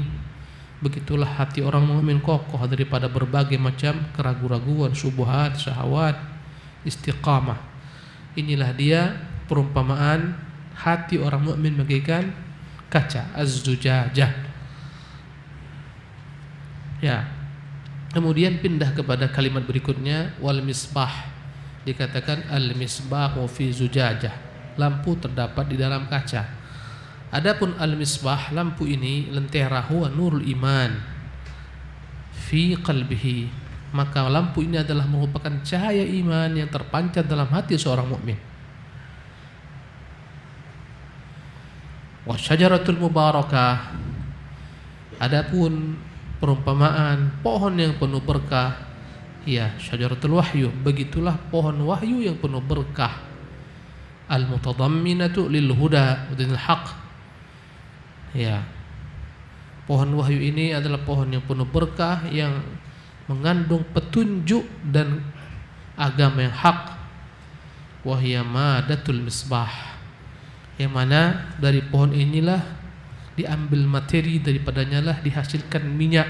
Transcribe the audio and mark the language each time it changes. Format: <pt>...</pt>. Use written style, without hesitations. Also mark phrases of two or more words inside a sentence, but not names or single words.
<id>Begitulah hati orang mukmin, kokoh daripada berbagai macam keraguan-raguan, syubhat, syahwat, istiqamah. Inilah dia perumpamaan hati orang mukmin bagaikan kaca, az-zujajah. Ya. Kemudian pindah kepada kalimat berikutnya, wal misbah. Dikatakan</id> <ar>المصباح في زجاجة,</ar> <id>lampu terdapat di dalam kaca. Adapun al-misbah, lampu ini, lentera,</id> <ar>هو نور الإيمان في قلبه,</ar> <id>maka lampu ini adalah merupakan cahaya iman yang terpancar dalam hati seorang mukmin.</id> <ar>والشجرة المباركة,</ar> <id>adapun perumpamaan pohon yang penuh berkah, ya,</id> <ar>شجرة الوحي,</ar> <id>begitulah pohon wahyu yang penuh berkah.</id> <ar>المتضمنة للهدى ودين الحق.</ar> <id>Ya. Pohon wahyu ini adalah pohon yang penuh berkah, yang mengandung petunjuk dan agama yang hak.</id> <ar>وهي مادة المصباح,</ar> <id>yang mana dari pohon inilah diambil materi, daripadanya lah dihasilkan minyak.</id>